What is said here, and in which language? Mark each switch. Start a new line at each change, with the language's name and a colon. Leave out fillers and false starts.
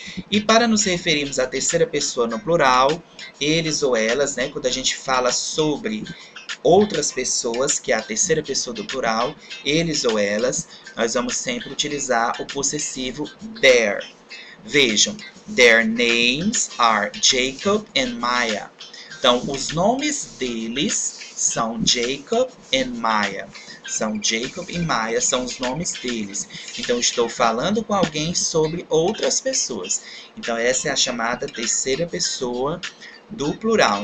Portuguese: E para nos referirmos à terceira pessoa no plural, eles ou elas, né? Quando a gente fala sobre outras pessoas, que é a terceira pessoa do plural, eles ou elas, nós vamos sempre utilizar o possessivo their. Vejam,
English: their names are Jacob and Maya.
Portuguese: Então, os nomes deles são Jacob and Maya. São Jacob e Maya, são os nomes deles. Então, estou falando com alguém sobre outras pessoas. Então, essa é a chamada terceira pessoa do plural.